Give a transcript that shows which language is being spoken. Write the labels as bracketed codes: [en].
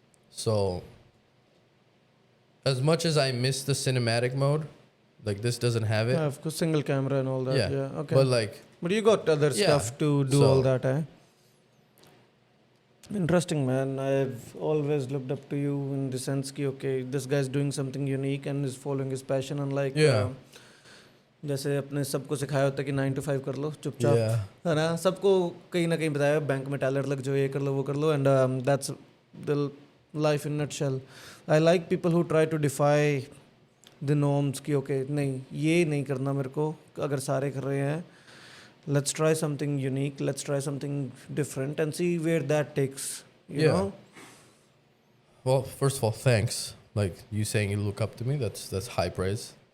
[en] So as much as I miss the cinematic mode, like this doesn't have it. Yeah, of course, single camera and all that. Yeah. Okay. But you got other stuff to do all that, eh? Interesting, man. I've always looked up to you in the sense कि okay, this guy's doing something unique and is following his passion. [hi] Unlike जैसे अपने सबको सिखाया होता है कि 9 to 5 कर लो चुपचाप, है ना? सबको कहीं ना कहीं बताया बैंक में टैलेंट लग जाओ, ये कर लो वो कर लो, [en] and that's the life in nutshell. I like people who try to defy the norms [hi] कि okay नहीं ये नहीं करना मेरे को, अगर सारे कर रहे हैं, [en] let's try something unique, let's try something different and see where that takes, you know? Well, first of all, thanks. Like you saying you look up to me, that's high praise.